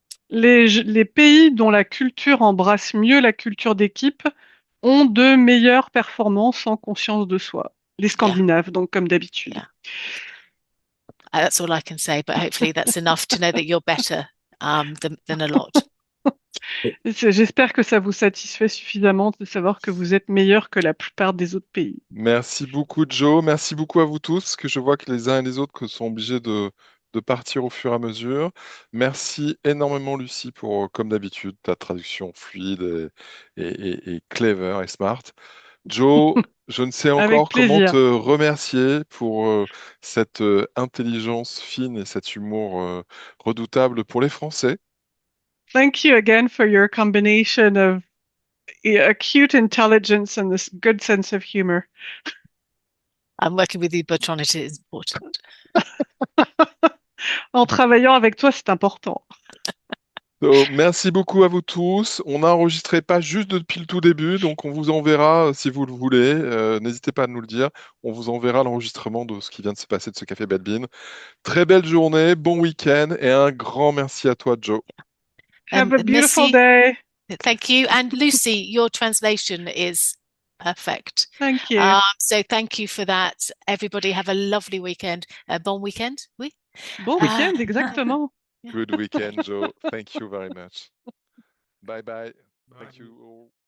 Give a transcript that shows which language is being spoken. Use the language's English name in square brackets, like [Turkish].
[French] Les pays dont la culture embrasse mieux la culture d'équipe ont de meilleures performances en conscience de soi. Les Scandinaves, donc comme d'habitude. [English] Yeah. That's all I can say, but hopefully that's enough to know that you're better than a lot. [French] J'espère que ça vous satisfait suffisamment de savoir que vous êtes meilleur que la plupart des autres pays. Merci beaucoup, Joe. Merci beaucoup à vous tous, parce que je vois que les uns et les autres sont obligés de partir au fur et à mesure. Merci énormément, Lucie, pour, comme d'habitude, ta traduction fluide et clever et smart. Joe, je ne sais Avec encore comment plaisir. te remercier pour cette intelligence fine et cet humour redoutable pour les Français. [English] Thank you again for your combination of acute intelligence and this good sense of humor. I'm working with you, Bertrand, it is important. [French] En travaillant avec toi, c'est important. Donc, merci beaucoup à vous tous. On a enregistré pas juste depuis le tout début, donc on vous enverra si vous le voulez. N'hésitez pas à nous le dire. On vous enverra l'enregistrement de ce qui vient de se passer de ce Café Bad Bean. Très belle journée, bon week-end et un grand merci à toi, Joe. [English] Have a beautiful [French] Merci. [English] day. Thank you. And Lucy, your translation is perfect. Thank you. So thank you for that. Everybody have a lovely weekend. [French] Bon weekend, oui? Bon week-end, exactement. [English] Good weekend, Joe. Thank you very much. Bye bye. Thank you all.